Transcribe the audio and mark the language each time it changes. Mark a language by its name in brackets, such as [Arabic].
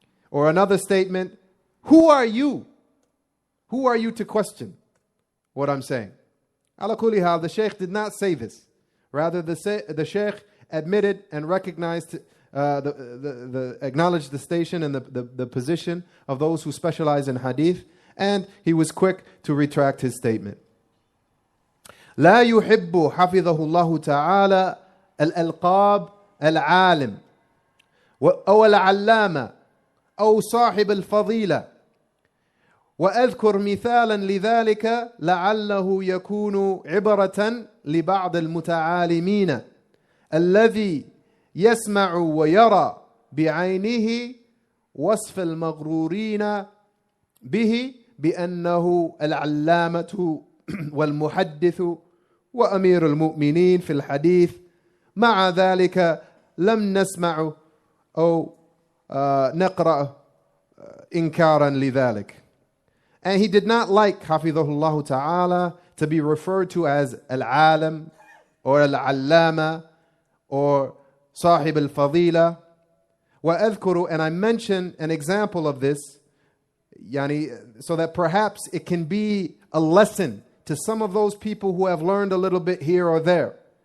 [English] Or another statement, who are you? Who are you to question what I'm saying? [Arabic] Ala kulli hal, [English] the Shaykh did not say this. Rather, the Shaykh admitted and recognized, acknowledged the station and the position of those who specialize in hadith, and he was quick to retract his statement. [Arabic] لا يحب حفظه الله تعالى الألقاب العالم أو العلامة أو صاحب الفضيلة. وأذكر مثالا لذلك لعله يكون عبرة لبعض المتعالمين الذي يسمع ويرى بعينه وصف المغرورين به بأنه العلامة والمحدث وأمير المؤمنين في الحديث. مع ذلك لم نسمع أو نقرأ إنكارا لذلك. [English] And he did not like, حفظه ta'ala, to be referred to as al-alim or al-allama or sahib al-fadila. وأذكر, and I mention an example of this, so that perhaps it can be a lesson to some of those people who have learned a little bit here or there.